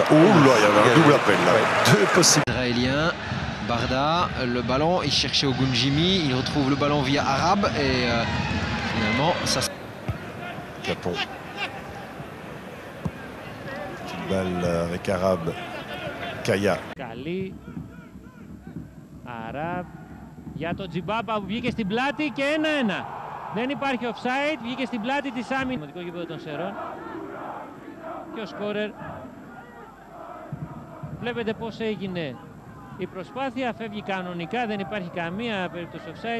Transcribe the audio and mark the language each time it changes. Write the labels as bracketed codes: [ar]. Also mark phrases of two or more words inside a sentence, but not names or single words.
[fr] Oh là, il y avait un double appel là. Ouais. Deux possibles. Israélien. Barda, le ballon, il cherchait Ogunjimi, il retrouve le ballon via Arabe et finalement ça... Capon. Petite balle avec Arabe. Kaya. [el] Καλή. Αράβ για τον Τζιμπάμπα που βγήκε στην πλάτη και 1-1. Δεν υπάρχει offside, βγήκε στην πλάτη της άμυνας. Δημοτικό γήπεδο των Σερών. Και ο σκόρερ. Βλέπετε πώς έγινε η προσπάθεια, φεύγει κανονικά, δεν υπάρχει καμία περίπτωση offside.